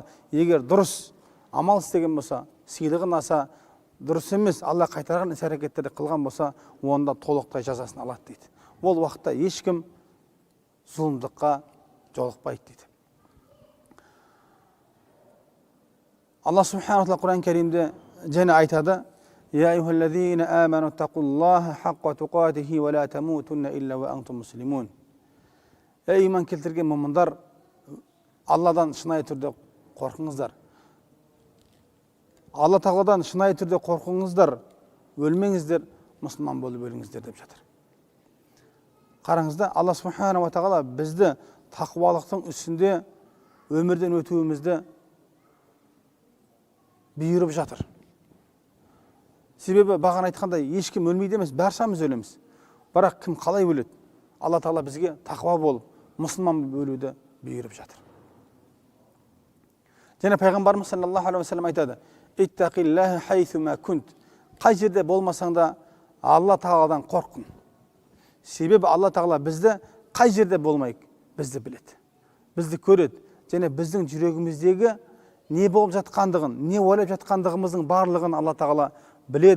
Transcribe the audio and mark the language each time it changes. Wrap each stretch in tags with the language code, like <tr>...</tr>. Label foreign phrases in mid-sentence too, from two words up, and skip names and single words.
<kk>Егер дұрыс амал істеген болса, сыйлығын аса, дұрыс емес Алла қайтарған іс-әрекеттерді қылған болса, онда толықтай жазасын алады дейді. Ол уақытта ешкім зұлымдыққа жолықпайды дейді. Алла</kk> <ar>سبحانه وتعالى</ar> <kk>Құран Кәрімде және айтады:</kk> <ar>«يا أيها الذين آمنوا اتقوا الله حق تقاته ولا تموتن إلا وأنتم مسلمون».</ar> <kk>Ей иман келтірген мұмындар, Алладан шынайы түрде қорқыңыздар. Алла Тағаладан шынайы түрде қорқыңыздар, өлмеңіздер, мұсылман болып өліңіздер деп жатыр. Қараңызда, Алла</kk> <ar>سبحانه وتعالى</ar> <kk>бізді тақуалықтың үстінде өмірден өтуімізді бұйырып жатыр. Себебі бағана айтқандай, ешкім өлмейді емес, баршамыз өлеміз. Бірақ кім қалай өледі? Алла Тағала бізге тақуа болып, мұсылман болып өлуді бұйырып жатыр. Және пайғамбарымыз</kk> <ar>صلى الله عليه وسلم</ar> <kk>айтады:</kk> <ar>«اتق الله حيثما كنت».</ar> <kk>Қай жерде болмасаң да Алла Тағаладан қорқын. Себебі Алла Тағала бізді қай жерде болмайық, бізді біледі, бізді көреді. Және біздің жүрегіміздегі не болып жатқандығын, не ойлап жатқандығымыздың барлығын Алла Тағала біледі.</kk>